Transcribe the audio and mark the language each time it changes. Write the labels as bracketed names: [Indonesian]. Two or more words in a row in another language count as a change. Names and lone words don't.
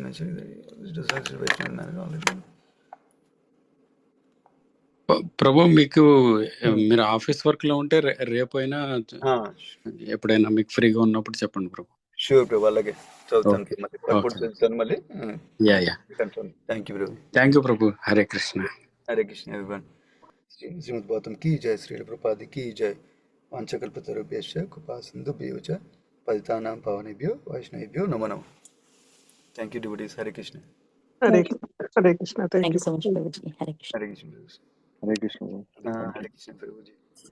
[Telugu] ప్రభు, మీరు [English] office work [Telugu] లో ఉంటే రేపైనా ఎప్పుడైనా మీకు ఫ్రీగా ఉన్నప్పుడు చెప్పండి ప్రభు. షూర్ ప్రభు, అలాగే చదువుతాను మళ్ళీ. [English] thank you [Telugu] ప్రభు. హరే కృష్ణ. హరే కృష్ణ ఎవరీవన్. శ్రీమద్ భాగవతం [Hindi] की जय, [Telugu] శ్రీ ప్రభుపాద [Hindi] की जय. [Sanskrit] వాంఛకల్పతరుభ్యశ్చ కృపా సింధుభ్యో చ పతితానాం పావనేభ్యో వైష్ణవేభ్యో నమో నమః. [English] thank you devotees. హరే కృష్ణ. హరే కృష్ణ. thank you so much. [Telugu] హరే కృష్ణ. హరే కృష్ణ. హరే కృష్ణ ప్రభుజీ.